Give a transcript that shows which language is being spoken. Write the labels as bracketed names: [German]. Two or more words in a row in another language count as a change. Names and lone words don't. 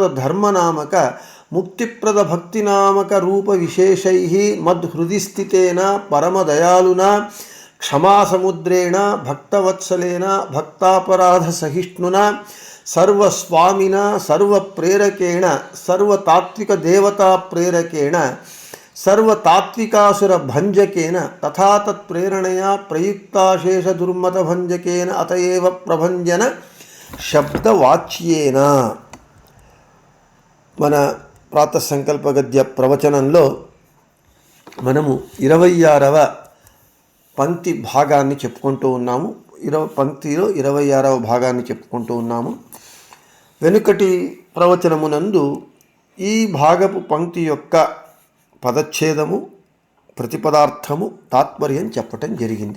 [Sanskrit] धर्मनामक मुक्तिप्रद भक्तिनामक रूप विशेषैः मद्हृदि स्थितेन परमदयालुना क्षमासमुद्रेण भक्तवत्सलेन भक्तापराधसहिष्णुना सर्वस्वामिना सर्वप्रेरकेण सर्वतात्विकदेवताप्रेरकेण सर्वतात्विकासुरभञ्जकेन तथा तत्प्रेरणया प्रयुक्ताशेषदुर्मतभञ्जकेन अतएव प्रभञ्जन शब्दवाच्येन। [Telugu] మన ప్రాతః సంకల్ప గద్య ప్రవచనంలో మనము 26వ పంక్తి భాగాన్ని చెప్పుకుంటూ ఉన్నాము. పంక్తిలో 26వ భాగాన్ని చెప్పుకుంటూ ఉన్నాము. వెనుకటి ప్రవచనమునందు ఈ భాగపు పంక్తి యొక్క పదచ్ఛేదము ప్రతిపదార్థము తాత్పర్యం చెప్పటం జరిగింది.